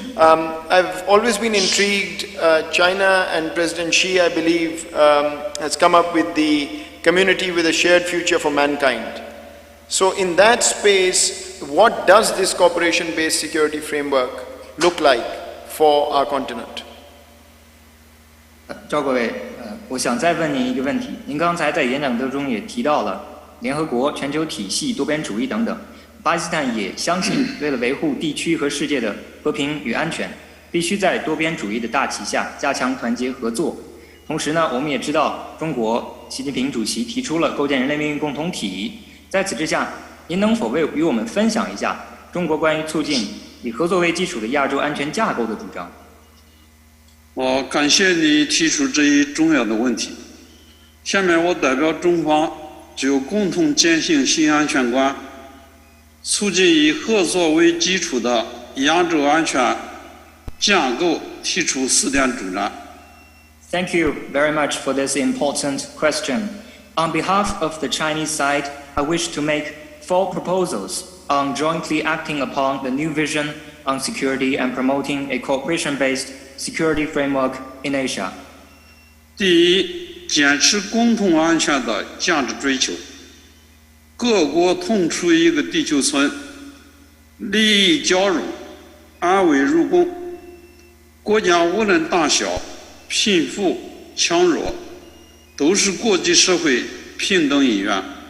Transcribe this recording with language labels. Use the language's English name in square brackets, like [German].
[English] I've always been intrigued. China and President Xi, I believe, has come up with the community with a shared future for mankind. So in that space, what does this cooperation-based security framework look like for our continent? [Chinese] 赵国伟，我想再问您一个问题。您刚才在演讲当中也提到了联合国、全球体系、多边主义等等。巴基斯坦也相信，为了维护地区和世界的和平与安全，必须在多边主义的大旗下加强团结合作。同时呢，我们也知道，中国习近平主席提出了构建人类命运共同体。在此之下，您能否与我们分享一下中国关于促进以合作为基础的亚洲安全架构的主张？我感谢你提出这一重要的问题。下面我代表中方就共同践行新安全观，促进以合作为基础的亚洲安全架构提出4点主张。 [English] Thank you very much for this important question. On behalf of the Chinese side, I wish to make 4 proposals on jointly acting upon the new vision on security and promoting a cooperation-based security framework in Asia. [Chinese] 第一，坚持共同安全的价值追求，各国同处一个地球村，利益交融，安危入共。国家无论大小、贫富、强弱，都是国际社会平等一员。